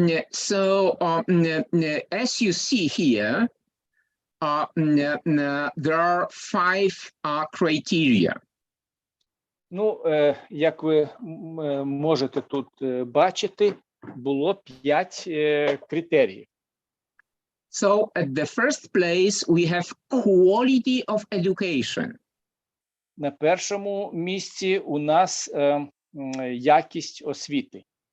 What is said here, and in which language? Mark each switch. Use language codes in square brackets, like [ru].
[en] So, as you see here, there are 5 criteria. [uk] Ну, як ви можете тут бачити, було 5 критеріїв. [en] So, at the first place, we have quality of education. [uk] На першому місці у нас якість освіти.